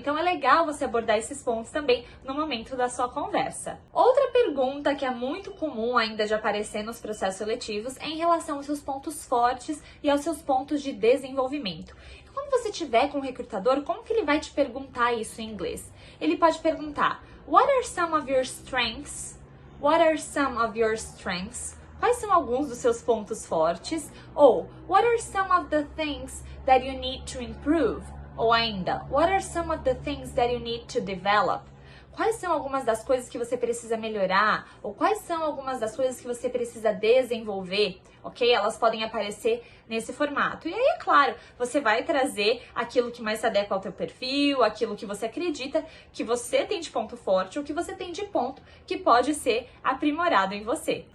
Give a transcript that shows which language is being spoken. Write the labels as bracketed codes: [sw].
[pt] Então é legal você abordar esses pontos também no momento da sua conversa. Outra pergunta que é muito comum ainda de aparecer nos processos seletivos é em relação aos seus pontos fortes e aos seus pontos de desenvolvimento. E quando você estiver com o recrutador, como que ele vai te perguntar isso em inglês? Ele pode perguntar: [en] What are some of your strengths? What are some of your strengths? [pt] Quais são alguns dos seus pontos fortes? [en] Ou what are some of the things that you need to improve? [pt] Ou ainda, [en] what are some of the things that you need to develop? [pt] Quais são algumas das coisas que você precisa melhorar? Ou quais são algumas das coisas que você precisa desenvolver? Ok? Elas podem aparecer nesse formato. E aí, é claro, você vai trazer aquilo que mais se adequa ao teu perfil, aquilo que você acredita que você tem de ponto forte ou que você tem de ponto que pode ser aprimorado em você.